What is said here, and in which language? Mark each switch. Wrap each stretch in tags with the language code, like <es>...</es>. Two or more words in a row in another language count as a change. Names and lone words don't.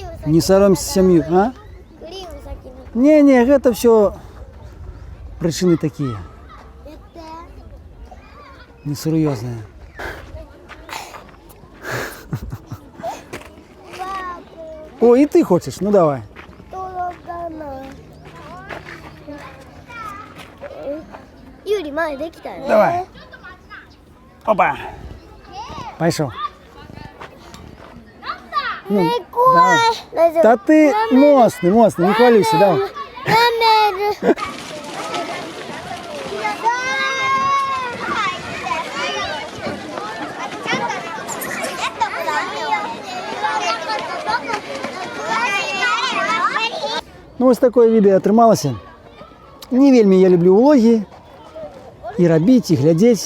<uk>Не соромься семью, а?</uk> <be>Не, гэта все прычыны такія, несур'ёзныя. О, і ты хочаш, ну давай. Юрий,</be> <ja>前できたね。</ja> <ru>Давай. Опа. Пошел. Ну, давай.</ru> <ja>大丈夫。</ja> <ru>Да ты мощный,</ru> <be>не хвалюйся,</be> <ru>давай.</ru> <ja>舐める。</ja> <be>Ну, вось такое відэо атрымалася. Не вельмі я люблю влогі і рабіць, і глядзець.</be>